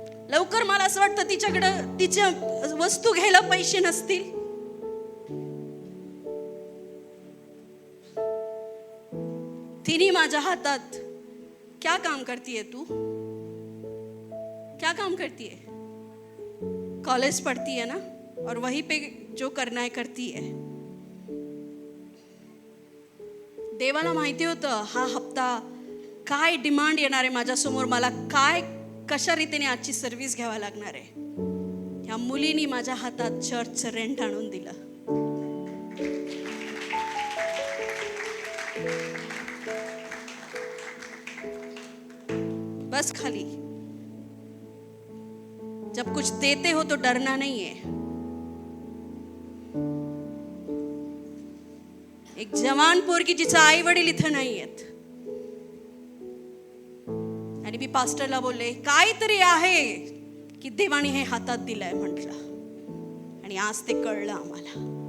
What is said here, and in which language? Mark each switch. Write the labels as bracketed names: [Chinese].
[Marathi] लवकर मला असं वाटतं तिच्याकडं तिच्या वस्तू घ्यायला पैसे नसतील. तिने माझ्या हातात [Hindi] क्या काम करतीये तू, क्या काम करतीये. कॉलेज पढ़ती है ना, और वहीं पे जो करना है करती है. [Marathi] देवाला माहिती होतं हा हप्ता काय डिमांड येणार आहे माझ्यासमोर, मला काय कशा रीतीने आजची सर्व्हिस घ्यावा लागणार आहे. ह्या मुलीनी माझ्या हातात चर्चचं रेंट आणून दिलं. बस खाली. [Hindi] जब कुछ देते हो तो डरना नहीं है. [Marathi] एक जवान पोरगी जिचं आई वडील इथं नाही आहेत, आणि मी पास्टरला बोलले काहीतरी आहे की देवाने हे हातात दिलंय म्हटलं, आणि आज ते कळलं आम्हाला.